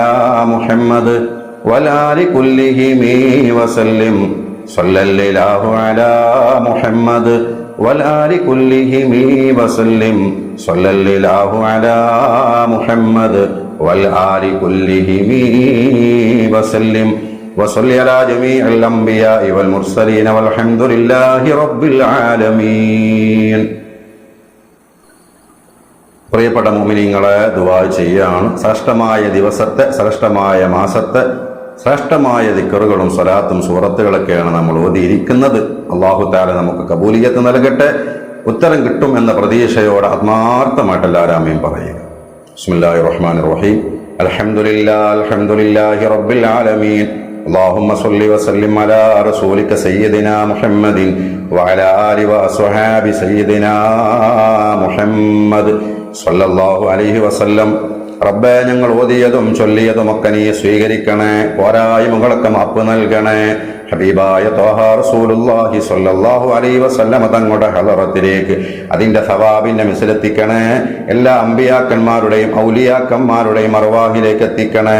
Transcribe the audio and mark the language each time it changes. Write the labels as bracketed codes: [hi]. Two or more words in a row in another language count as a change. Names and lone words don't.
[ar] محمد والآل كلهم وسلم صلى الله على محمد والآل كلهم وسلم صلى الله على محمد والآل كلهم وسلم وصل على جميع الأنبياء والمرسلين والحمد لله رب العالمين. [ml] പ്രിയപ്പെട്ട മുഅ്മിനീങ്ങളെ, ദുആ ചെയ്യാണ്. ശ്രേഷ്ഠമായ ദിവസത്തെ, ശ്രേഷ്ഠമായ മാസത്തെ, ശ്രേഷ്ഠമായ ദിക്റുകളും സ്വലാത്തും സൂറത്തുകളൊക്കെയാണ് നമ്മൾ ഓതിയിരിക്കുന്നത്. [ar] الله تعالى [ml] നമുക്ക് കബൂലിയത്ത് നൽകട്ടെ. ഉത്തരം കിട്ടും എന്ന പ്രതീക്ഷയോടെ ആത്മാർത്ഥമായിട്ട് എല്ലാവരും ആമീൻ പറയുക. [ar] بسم الله الرحمن الرحيم. الحمد لله رب العالمين. اللهم صل وسلم على رسولك سيدنا محمد وعلى آله وأصحاب سيدنا محمد صلى الله عليه وسلم. [ml] റബ്ബേ, ഞങ്ങൾ ഓതിയതും ചൊല്ലിയതുമൊക്കെ നീ സ്വീകരിക്കണേ, പോരായ്മകളൊക്കെ മാപ്പ് നൽകണേ. ഹബീബായ ത്വാഹ റസൂലുള്ളാഹി [ar] صلى الله عليه وسلم [ml] തങ്ങളുടെ ഹളറത്തിലേക്ക് അതിന്റെ സവാബിന്റെ മിസ്ലെത്തിക്കണേ. എല്ലാ അമ്പിയാക്കന്മാരുടെയും ഔലിയാക്കന്മാരുടെയും അർവാഹിലേക്ക് എത്തിക്കണേ.